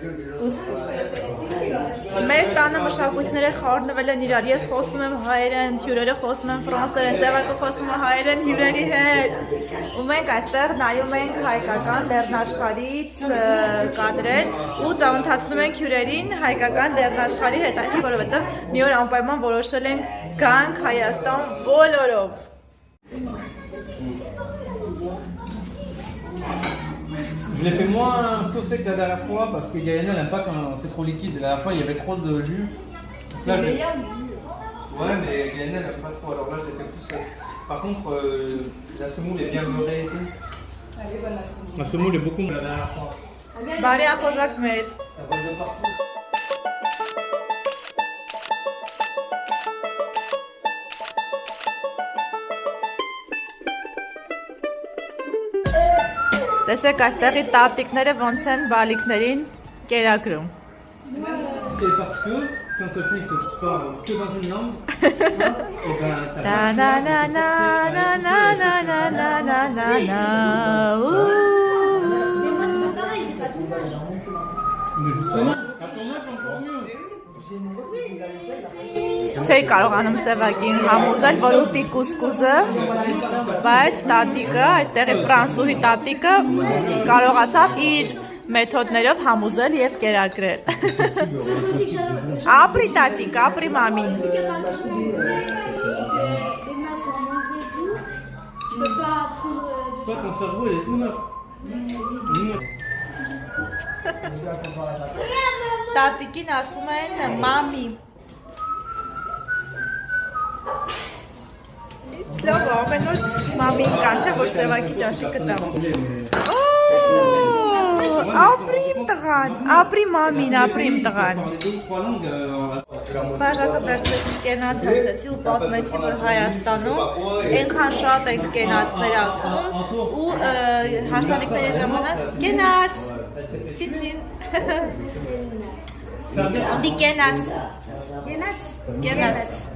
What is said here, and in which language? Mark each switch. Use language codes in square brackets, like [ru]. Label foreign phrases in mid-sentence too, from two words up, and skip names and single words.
[hy] մեր տանը մշակույթները խառնվել են իրար, ես խոսում եմ հայերեն, հյուրերը խոսում են ֆրանսերեն, Սևակը խոսում է հայերեն հյուրերի հետ, ու մենք այստեղ նայում ենք հայկական լեռնաշխարհից կադրեր ու ծանոթացնում ենք հյուրերին հայկական լեռնաշխարհի հետ, որովհետև մի օր անպայման որոշել ենք գանք Հայաստան բոլորով։ [fr] Je l'ai fait moins saucé que la dernière fois parce que Gaëlle n'aime pas quand c'est trop liquide. La dernière fois il y avait trop de jus. C'est le meilleur du jus. Ouais, mais Gaëlle n'aime pas trop. Alors là je l'ai fait tout seul. Par contre, la semoule est bien beurrée et tout. Elle est bonne la semoule. La semoule est beaucoup mieux que la dernière fois. [hy] Բարի ախորժակ մեր։ [fr] Ça vole de partout. [hy] Տեսեք այստեղի տատիկները ոնց են բալիկներին կերակրում։ [fr] Et parce que quand quelqu'un il te parle que dans une langue, et ben t'as Mais justement, à ton âge encore mieux. [hy] Չէի կարողանում Սևակին համոզել, որ ուտի կուսկուսը, բայց տատիկը, այստեղի ֆրանսուհի տատիկը կարողացավ իր մեթոդներով համոզել եւ կերակրել։ Ապրի տատիկ, ապրի մամին։ [fr] Toi ton cerveau il est tout neuf. [hy] Տատիկին ասում են մամի։ Լավ, ամեն օր մամին կանչա, որ Սևակի ճաշիկը տամ։ Ապրիմ տղան, ապրի մամին, ապրիմ տղան։ Բաժակը վերցրեցի կենաց հաստեցի ու պատմեցի, որ Հայաստանում ենքան շատ ենք կենացներ ասում ու հարսանիքների ժամանակ կենաց, չին, դի կենաց, կենաց,